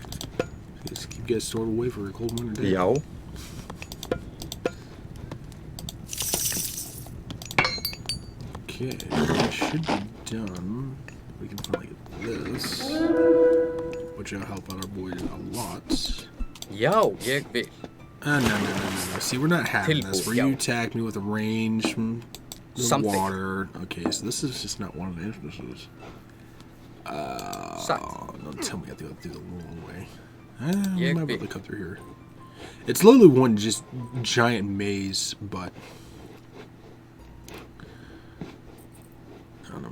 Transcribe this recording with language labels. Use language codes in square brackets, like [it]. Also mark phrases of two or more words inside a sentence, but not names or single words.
[en] Just keep you guys stored away for a cold winter day. [is] Já. [en] Okay, it should be done. We can finally get this, which will help out our boys a lot. [is] Já, ég vil. [en] No. See, we're not having this. Where [is] Tilbúð, [en] you [is] já. [en] attack me with a range from the Something. water. Okay, so this is just not one of the entrances. [is] Satt. [en] Don't tell me I have to go through the long way. We [is] Ég [en] might be able [is] vil. [en] to cut through here. It's literally one just giant maze, but I don't know.